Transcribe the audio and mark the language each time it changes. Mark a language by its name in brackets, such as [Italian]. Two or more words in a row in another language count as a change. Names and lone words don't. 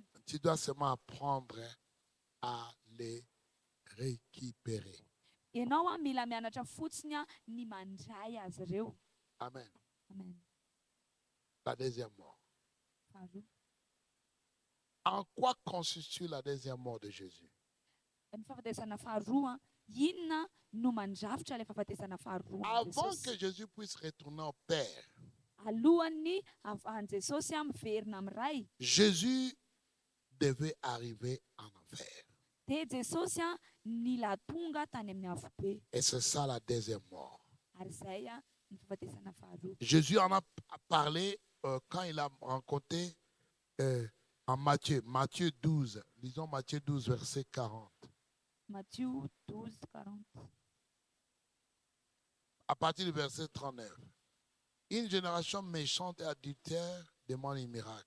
[French] Tu dois seulement apprendre à les récupérer. [Malagasy] Ianao mila mianatra fotsiny ny mandray azy ireo. [French] Amen. [Malagasy] Amen. [French] La deuxième mort. [Malagasy] Faharoa. [French] En quoi constitue la deuxième mort de Jésus? [Malagasy] Ny fahafatesana faharoa inona no mandrafitra ilay fahafatesana faharoa an'i [French] Avant [Malagasy] Jesosy? [French] que Jésus puisse retourner au Père, [Malagasy] Alohany ahafahan'i Jesosy miverina amin'ny ray [French] Jésus devait arriver en enfer. [Malagasy] dia Jesosy nila tonga tany amin'ny avobe. [French] Et c'est ça la deuxième mort. [Malagasy] Ary izay ny fahafatesana faharoa. [French] Jésus en a parlé quand il a rencontré en Matthieu 12. Lisons Matthieu 12, verset 40. Matthieu 12, 40. À partir du verset 39. Une génération méchante et adultère demande un miracle.